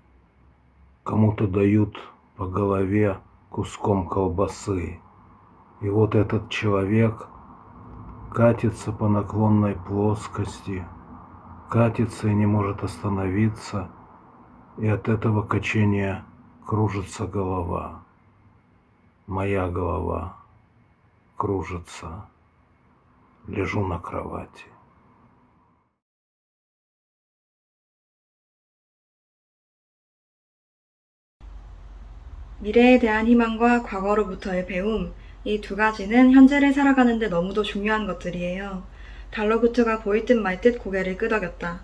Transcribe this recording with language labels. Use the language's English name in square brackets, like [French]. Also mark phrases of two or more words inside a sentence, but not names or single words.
[Russian] Кому-то дают по голове куском колбасы, и вот этот человек катится по наклонной плоскости, катится и не может остановиться, и от этого качения кружится голова. Моя голова кружится. Лежу на кровати. [Korean] 미래에 대한 희망과 과거로부터의 배움, 이 두 가지는 현재를 살아가는데 너무도 중요한 것들이에요. 달러구트가 보일 듯 말 듯 고개를 끄덕였다.